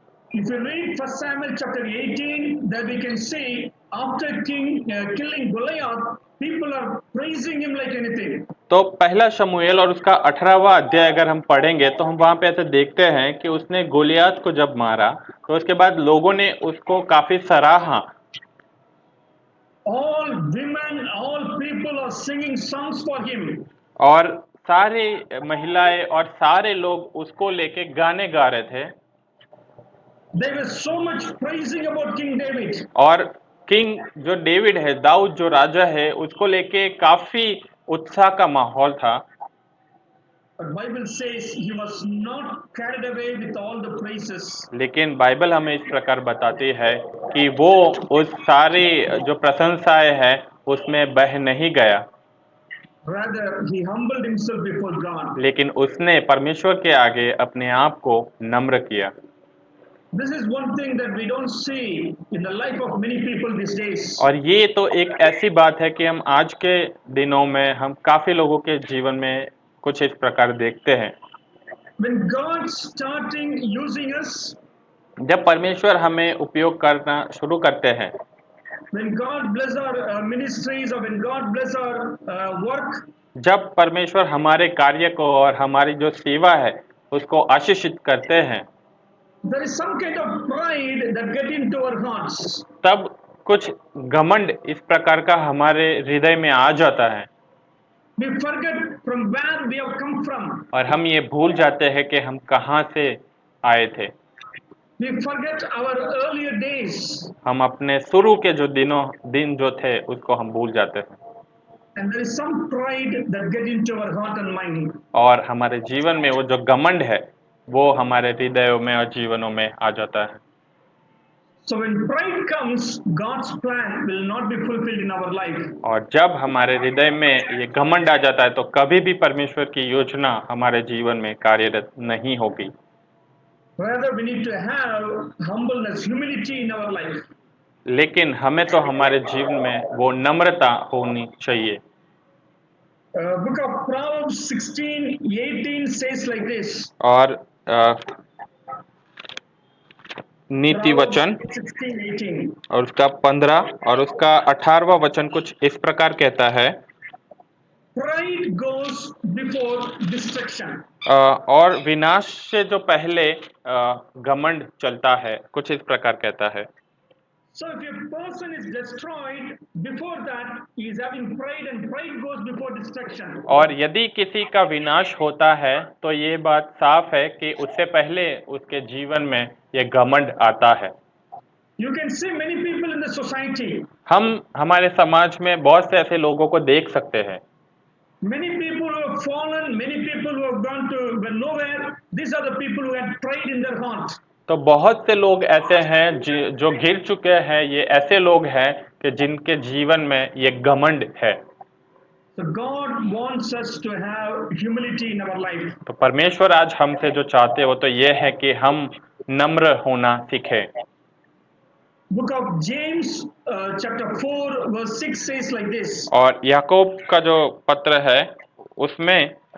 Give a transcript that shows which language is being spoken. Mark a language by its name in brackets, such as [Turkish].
[English] If you read 1 Samuel chapter 18, then we can see after killing Goliath, people are praising him like anything. [Hindi] तो पहला शमूएल और उसका 18वां अध्याय अगर हम पढ़ेंगे तो हम वहां पे ऐसे देखते हैं कि उसने गोलियात को जब मारा तो उसके बाद लोगों ने उसको काफी सराहा। [English] All women, all people are singing songs for him. [Hindi] और सारे महिलाएं और सारे लोग उसको लेके गाने गा रहे थे। [English] They were so much praising about King David. [Hindi] और किंग जो डेविड है, दाऊद जो राजा है, उसको लेके काफी उत्साह का माहौल था। [English] But Bible says he was not carried away with all the praises. [Hindi] लेकिन बाइबल हमें इस प्रकार बताती है कि वो उस सारी जो प्रशंसाएं हैं उसमें बह नहीं गया, [English] Rather, he humbled himself before God. [Hindi] लेकिन उसने परमेश्वर के आगे अपने आप को नम्र किया। [English] This is one thing that we don't see in the life of many people these days. [Hindi] और ये तो एक ऐसी बात है कि हम आज के दिनों में हम काफी लोगों के जीवन में कुछ इस प्रकार देखते हैं। [English] When God starting using us, [Hindi] जब परमेश्वर हमें उपयोग करना शुरू करते हैं, [English] when God bless our ministries, or when God bless our work, [Hindi] जब परमेश्वर हमारे कार्य को और हमारी जो सेवा है उसको आशीषित करते हैं, [English] there is some kind of pride that get into our hearts. [Hindi] तब कुछ घमंड इस प्रकार का हमारे हृदय में आ जाता है [English] We forget from where we have come from. [Hindi] और हम ये भूल जाते हैं कि हम कहाँ से आए थे। [English] We forget our earlier days. [Hindi] हम अपने शुरू के जो दिन जो थे उसको हम भूल जाते हैं [English] And there is some pride that get into our heart and mind. [Hindi] और हमारे जीवन में वो जो घमंड है वो हमारे हृदयों में और जीवनों में आ जाता है। [English] So when pride comes, God's plan will not be fulfilled in our life. [Hindi] और जब हमारे हृदय में ये घमंड आ जाता है तो कभी भी परमेश्वर की योजना हमारे जीवन में कार्यरत नहीं होगी। [English] Rather, we need to have humbleness, humility in our life. [Hindi] लेकिन हमें तो हमारे जीवन में वो नम्रता होनी चाहिए। [English] Book of Proverbs 16:18 says like this. [Hindi] और नीति वचन [English] Proverbs 16:18. [Hindi] और उसका 15 और उसका 18वां वचन कुछ इस प्रकार कहता है, [English] Pride goes before destruction. [Hindi] और विनाश से जो पहले घमंड चलता है, कुछ इस प्रकार कहता है। [English] So if a person is destroyed, before that he is having pride, and pride goes before destruction. [Hindi] और यदि किसी का विनाश होता है तो ये बात साफ है कि उससे पहले उसके जीवन में ये घमंड आता है। [English] You can see many people in the society. [Hindi] हम हमारे समाज में बहुत से ऐसे लोगों को देख सकते हैं। [English] Many people who have fallen, many people who have gone to were nowhere. These are the people who had pride in their heart. [Hindi] तो बहुत से लोग ऐसे हैं जो गिर चुके हैं, ये ऐसे लोग हैं कि जिनके जीवन में ये घमंड है। [English] So God wants us to have humility in our life. [Hindi] तो परमेश्वर आज हमसे जो चाहते हो तो ये है कि हम नम्र होना सीखें। [English] Book of James, chapter 4, verse 6 says like this. [Hindi] और याकूब का जो पत्र है उसमें